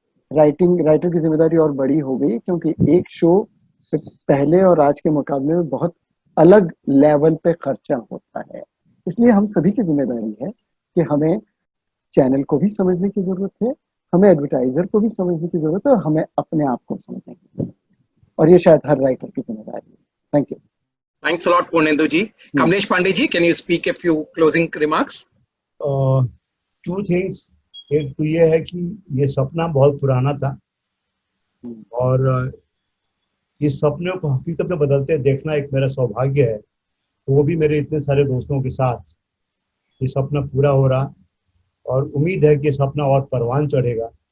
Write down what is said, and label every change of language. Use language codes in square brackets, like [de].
[hi] Writer की जिम्मेदारी और बड़ी हो गई क्योंकि एक शो पहले और आज के मुकाबले में बहुत अलग लेवल पे खर्चा होता है. इसलिए हम सभी की जिम्मेदारी है कि हमें चैनल को भी समझने की जरूरत है, हमें एडवर्टाइजर को भी समझने की जरूरत है और हमें अपने आप को समझने की जरूरत है. और ये शायद हर राइटर की जिम्मेदारी है. [en] Thank you. Thanks a lot, Purnendu ji. Kamlesh Pandey ji, can you speak a few closing remarks? Two things. [hi] एक तो ये है कि ये सपना बहुत पुराना था और इस सपने को हकीकत में बदलते देखना एक मेरा सौभाग्य है. वो भी मेरे इतने सारे दोस्तों के साथ ये सपना पूरा हो रहा और उम्मीद है कि ये सपना और परवान चढ़ेगा.